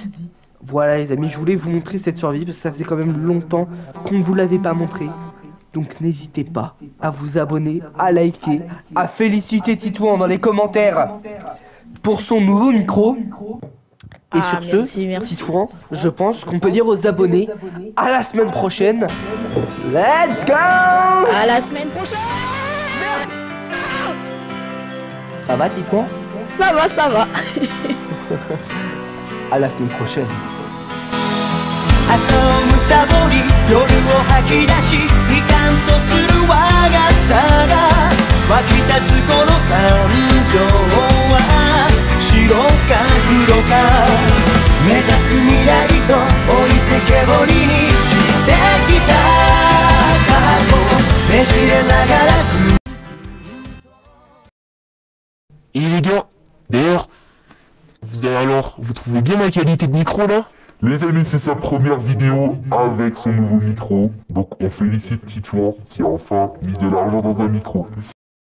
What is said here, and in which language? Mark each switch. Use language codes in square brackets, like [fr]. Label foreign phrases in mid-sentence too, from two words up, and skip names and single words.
[fr] Voilà les amis, je voulais vous montrer cette survie parce que ça faisait quand même longtemps qu'on ne vous l'avait pas montré. Donc n'hésitez pas à vous abonner, à liker, à féliciter Titouan dans les commentaires pour son nouveau micro. Et sur ce, Titouan, je pense qu'on peut dire aux abonnés à la semaine prochaine. [en] Let's go! [fr] À la semaine prochaine! Ça va Titouan? Ça va, ça va. À la semaine prochaine. [ja] 朝をむさぼり夜を吐き出し悲観とする我がさが湧き立つこの感情は白か黒か目指す未来と置いてけぼりにしてきた過去ねじれながら [fr] Et les gars, d'ailleurs, vous trouvez bien ma qualité de micro là? Les amis, c'est sa première vidéo avec son nouveau micro. Donc on félicite Titouan qui a enfin mis de l'argent dans un micro.